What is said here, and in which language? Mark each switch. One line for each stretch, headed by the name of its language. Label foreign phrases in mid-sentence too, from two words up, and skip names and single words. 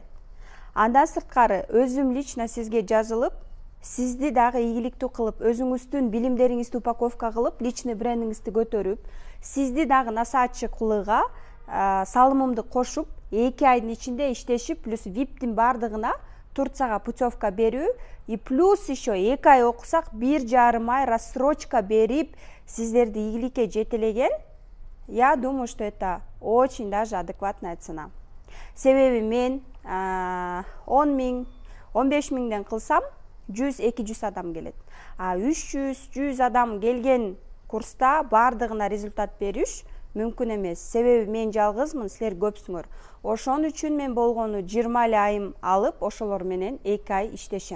Kyrgyz: Андан сырткары өзүм лично сизге жазылып, сизди дагы ийгиликтүү кылып, өзүңүздүн билимдериңизди упаковка кылып, личный брендиңизди көтөрүп, сизди дагы насаатчы кылууга салымымды кошуп, 2 айдын ичинде иштешип, плюс виптин бардыгына Турцияга путевка берүү,
Russian: и плюс еще
Kyrgyz: 2 ай окусак 1,5 ай рассрочка берип, сиздерди ийгиликке жетелеген.
Russian: Я думаю, что это очень даже адекватная цена.
Kyrgyz: Себеби мен 10 000, 15 000ден кылсам 100-200 адам келет. А 300-100 адам келген курста бардыгына результат бериш мүмкүн эмес. Себеби мен жалгызмын, силер көпсүңөр. Ошон үчүн мен болгону 20 эле айым алып, ошолор менен 2 ай иштешем.